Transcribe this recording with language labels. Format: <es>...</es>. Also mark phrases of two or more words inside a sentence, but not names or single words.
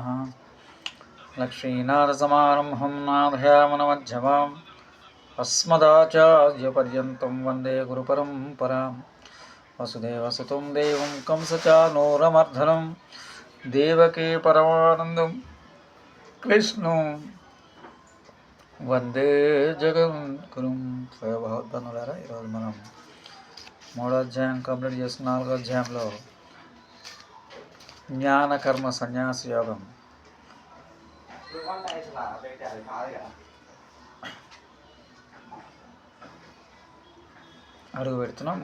<sa>लक्ष्मीनाथसमारम्भं नाथयामनमध्यमाम् अस्मदाचार्यपर्यन्तं वन्दे गुरुपरम्परां। वसुदेवसुतं देवं कंसचानूरमर्दनं देवकी परमानन्दं कृष्णं वन्दे जगद्गुरुम्.</sa> <te>భగవద్బంధులారా, ఈరోజు మనం 3వ అధ్యాయం కంప్లీట్ చేసుకున్న 4వ అధ్యాయంలో జ్ఞాన కర్మ సన్యాస యోగం అడుగు పెడుతున్నాం.</te>